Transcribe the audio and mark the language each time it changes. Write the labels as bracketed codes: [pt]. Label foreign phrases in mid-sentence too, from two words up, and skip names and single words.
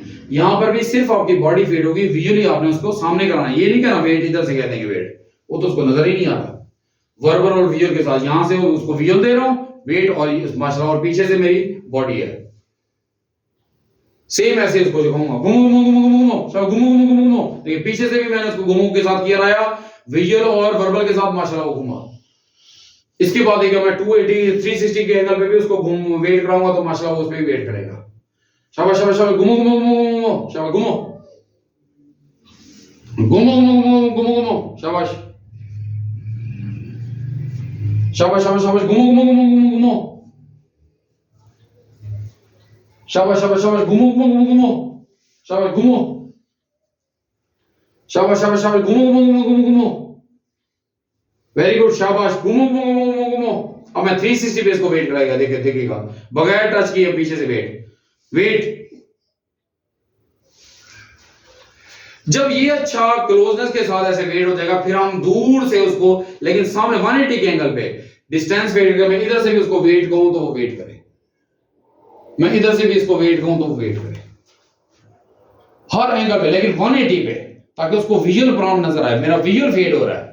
[ur] یہاں پر بھی صرف آپ کی [en] body fade [ur] ہوگی، ویژولی آپ نے اس کو سامنے کرانا ہے. یہ نہیں کہنا ویٹ ادھر سے کہتے ہیں ویٹ، وہ تو اس کو نظر ہی نہیں آتا. وربل اور ویژول کے ساتھ یہاں سے اس کو ویژول دے رہا ہوں ویٹ، اور ماشاءاللہ اور پیچھے سے میری باڈی ہے، سیم ایسے اس کو دکھاؤں گا, گھومو گھومو گھومو گھومو، سب گھومو گھومو گھومو گھومو. دیکھیے پیچھے سے بھی میں نے اس کو گھومو کے ساتھ کیا رہا، ویژول اور وربل کے ساتھ ماشاءاللہ وہ گھوما. اس کے بعد دیکھیے میں 280 360 کے اینگل پہ بھی اس کو گھوم ویٹ کراؤں گا تو ماشاءاللہ وہ اس پہ بھی ویٹ کرے گا. شاباش شاباش شاباش, گھومو گھومو گھومو گھومو، شاباش گھومو گھومو گھومو گھومو گھومو گھومو, شاباش شاباش شاباش شاباش, گھومو گھومو گھومو گھومو گھومو، شاباش شاباش شاباش، گھومو گھومو گھومو گھومو، شاباش گھومو، شاباش شاباش شاباش، گھومو گھومو گھومو گھومو گھومو, [en] very good, [ur] شاباش، گھومو گھومو گھومو گھومو گھومو. اب میں 360 پہ اس کو ویٹ کرائے گا، دیکھیے دیکھیے گا، بغیر ٹچ کیے پیچھے سے ویٹ. جب یہ اچھا کلوزنیس کے ساتھ ایسے ویٹ ہو جائے گا، پھر ہم دور سے اس کو، لیکن سامنے 180 کے اینگل پہ [en] distance wait [ur] کر کے، میں ادھر سے بھی اس کو ویٹ کہوں تو وہ ویٹ کرے، میں ادھر سے بھی اس کو ویٹ کہوں تو وہ ویٹ کرے، ہر اینگل پہ، لیکن 180 پہ، تاکہ اس کو [en] visual prompt [ur] نظر آئے، میرا [en] visual fade [ur] ہو رہا ہے.